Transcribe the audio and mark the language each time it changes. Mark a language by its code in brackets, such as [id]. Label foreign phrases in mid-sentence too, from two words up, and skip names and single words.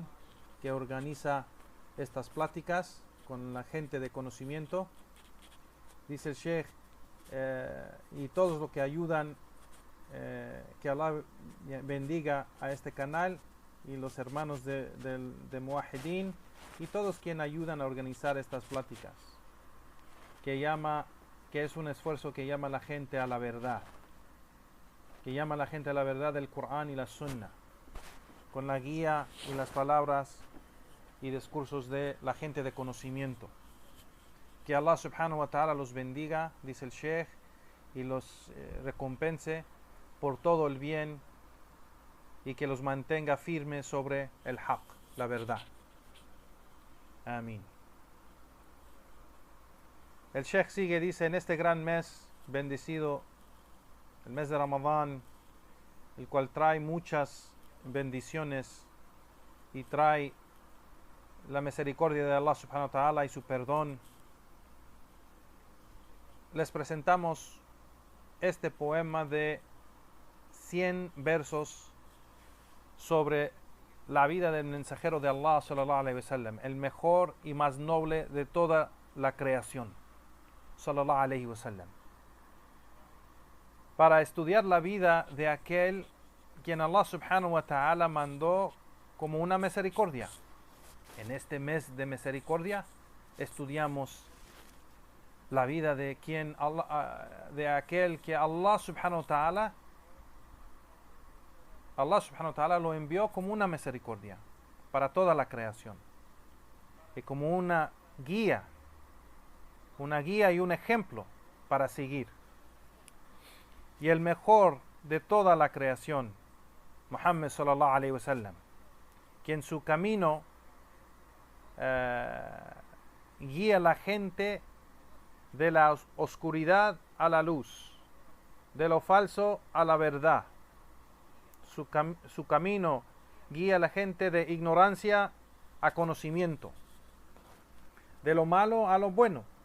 [es] que organiza estas pláticas con la gente de conocimiento, dice el Sheikh, y todos los que ayudan, que Allah bendiga a este canal y los hermanos de Muwahhidin y todos quienes ayudan a organizar estas pláticas, que es un esfuerzo que llama a la gente a la verdad, del Corán y la Sunna, con la guía y las palabras y discursos de la gente de conocimiento. Que Allah [ar] سبحانه وتعالى [es] los bendiga, dice el Sheikh, y los recompense por todo el bien, y que los mantenga firmes sobre el haq, la verdad. Amén. El Sheikh sigue, dice: en este gran mes bendecido, el mes de Ramadán, el cual trae muchas bendiciones y trae la misericordia de Allah [ar] سبحانه وتعالى [es] y su perdón, les presentamos este poema de 100 versos sobre la vida del mensajero de Allah [ar] صلى الله عليه وسلم, [es] el mejor y más noble de toda la creación [ar] صلى الله عليه وسلم, [es] para estudiar la vida de aquel quien Allah [ar] سبحانه وتعالى [es] mandó como una misericordia. En este mes de misericordia estudiamos la vida de quien de aquel que Allah [ar] سبحانه وتعالى [es] lo envió como una misericordia para toda la creación y como una guía y un ejemplo para seguir. Y el mejor de toda la creación, Muhammad [ar] صلى الله عليه وسلم, [es] quien su camino guía a la gente de la oscuridad a la luz, de lo falso a la verdad. Su camino guía a la gente de ignorancia a conocimiento, de lo malo a lo bueno.